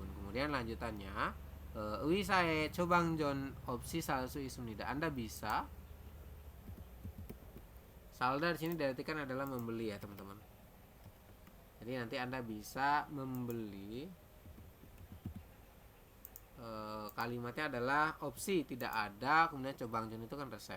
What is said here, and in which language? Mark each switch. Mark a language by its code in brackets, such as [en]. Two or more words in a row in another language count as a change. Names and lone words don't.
[id] Kemudian lanjutannya [ko] 의사의 처방전 없이 살 수 있습니다. [id] Anda bisa salda di sini diartikan adalah membeli ya teman-teman. Jadi nanti Anda bisa membeli, kalimatnya adalah opsi tidak ada, kemudian 처방전 itu kan resep.